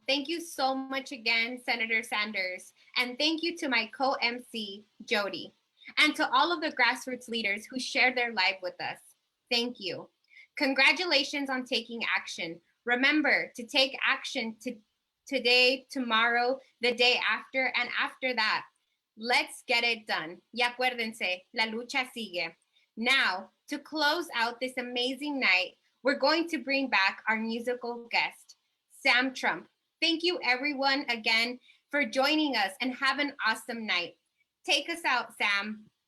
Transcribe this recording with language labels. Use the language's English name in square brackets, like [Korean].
[English] Thank you so much again, Senator Sanders. And thank you to my co-MC, Jody, and to all of the grassroots leaders who shared their life with us. Thank you. Congratulations on taking action. Remember to take action today, tomorrow, the day after, and after that. Let's get it done. [Spanish] Y acuérdense, la lucha sigue. [English] Now, to close out this amazing night, we're going to bring back our musical guest, Sam Trump. Thank you everyone again for joining us and have an awesome night. Take us out, Sam.